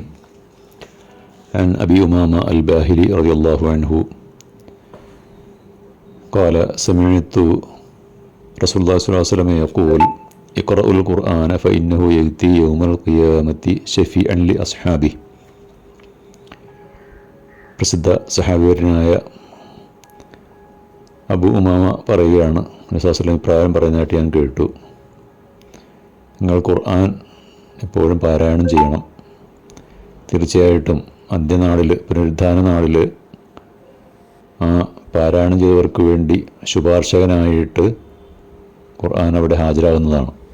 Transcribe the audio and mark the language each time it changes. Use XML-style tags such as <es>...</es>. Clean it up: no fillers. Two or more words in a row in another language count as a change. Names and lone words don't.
<ar>عن أبي أمامة الباهلي رضي الله عنه قال سمعت رسول الله صلى الله عليه وسلم يقول اقرأوا القرآن فإنه يأتي يوم القيامة شفيعا لأصحابه.</ar> <ml>പ്രസിദ്ധ സഹാബിവര്യനായ അബു ഉമാമ പറയുകയാണ്, നബി ഇപ്രകാരം പറയുന്നതായിട്ട് ഞാൻ കേട്ടു, നിങ്ങൾ ഖുർആൻ എപ്പോഴും പാരായണം ചെയ്യണം. തീർച്ചയായിട്ടും അന്ത്യനാളിൽ, പുനരുദ്ധാന നാളിൽ ആ പാരായണം ചെയ്തവർക്ക് വേണ്ടി ശുപാർശകനായിട്ട് ഖുർആൻ അവിടെ ഹാജരാകുന്നതാണ്.</ml>